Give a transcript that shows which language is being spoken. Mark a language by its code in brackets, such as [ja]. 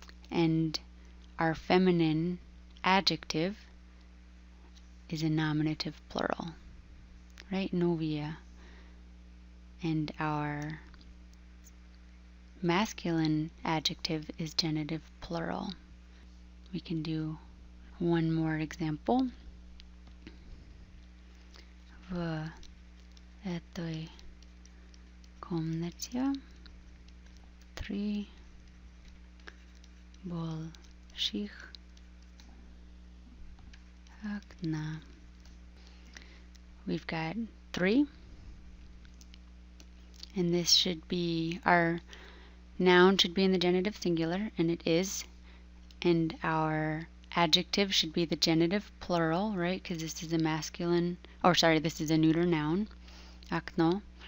[en] And our feminine adjective is a nominative plural, right? Novia. And our masculine adjective is genitive plural. We can do one more example. [ru] В этой комнате 3 больших окна. [en] We've got 3, and this should be, our noun should be in the genitive singular, and it is, and our adjective should be the genitive plural, right, because this is a masculine, or sorry, this is a neuter noun, akno.